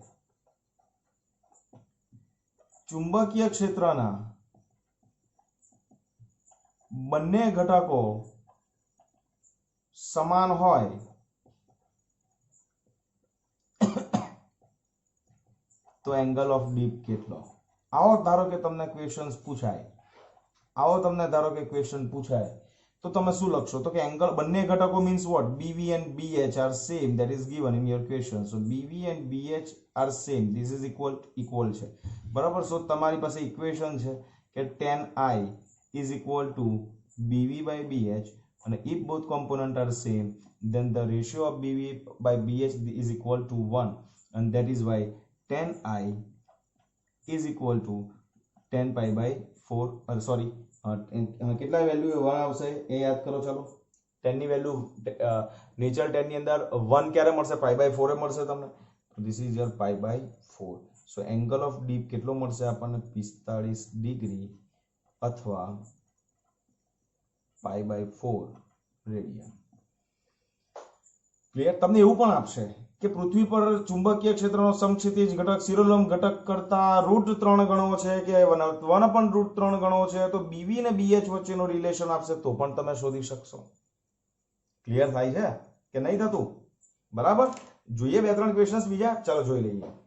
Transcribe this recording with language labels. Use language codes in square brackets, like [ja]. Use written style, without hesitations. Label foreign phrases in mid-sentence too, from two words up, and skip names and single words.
[gu] ચુંબકીય ક્ષેત્રના બંને ઘટકો સમાન હોય તો [en] angle of dip [gu] કેટલો આવો ધારો કે તમને ક્વેશ્ચન્સ પૂછાય તો તમે શું લખશો તો કે એંગલ બંને ઘટકો [en] means what BV and BH are same that is given in your question so BV and BH are same this is equal [gu] છે બરાબર સો તમારી પાસે ઇક્વેશન છે કે [en] tan I is equal to BV by BH and if both components are same then the ratio of BV by BH is equal to 1 and that is why tan I is equal to 10 pi by 4 sorry [gu] કેટલા વેલ્યુ 1 આવશે એ યાદ કરો ચાલો 10 ની વેલ્યુ નેચરલ 10 ની અંદર 1 ક્યારે મળશે [en] pi by 4 [gu] એ મળશે તમને [en] this is your pi by 4 so angle of deep [gu] કેટલો મળશે આપણને 45 ડિગ્રી અથવા [en] pi by 4 [gu] રેડિયન ક્લિયર તમને એવું પણ આપશે કે પૃથ્વી પર ચુંબકીય ક્ષેત્રનો સમક્ષિતિજ ઘટક શિરોલંબ ઘટક કરતા √3 ગણો છે કે 1/√3 ગણો છે તો BV અને BH વચ્ચેનો રિલેશન આપશે તો પણ તમે શોધી શકશો ક્લિયર થાય છે કે નહીં થતું બરાબર જોઈએ બે ત્રણ ક્વેશ્ચન્સ બીજા ચાલો જોઈ લઈએ